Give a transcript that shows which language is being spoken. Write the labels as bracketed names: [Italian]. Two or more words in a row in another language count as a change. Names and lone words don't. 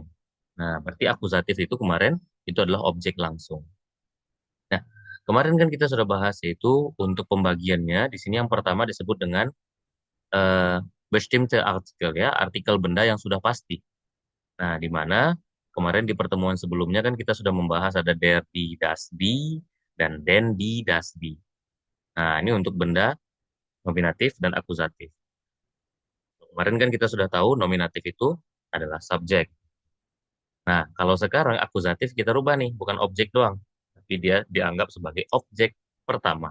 [Indonesian] Nah, berarti akusatif itu kemarin itu adalah objek langsung. Nah, kemarin kan kita sudah bahas yaitu untuk pembagiannya di sini yang pertama disebut dengan eh, [German] bestimmte Artikel [Indonesian] ya, artikel benda yang sudah pasti. Nah, di mana kemarin di pertemuan sebelumnya kan kita sudah membahas ada [German] der, die, das, die, [Indonesian] dan [German] den, die, das, die. [Indonesian] Nah, ini untuk benda nominatif dan akusatif. Kemarin kan kita sudah tahu nominatif itu adalah subjek. Nah, kalau sekarang akusatif kita rubah nih, bukan objek doang, tapi dia dianggap sebagai objek pertama.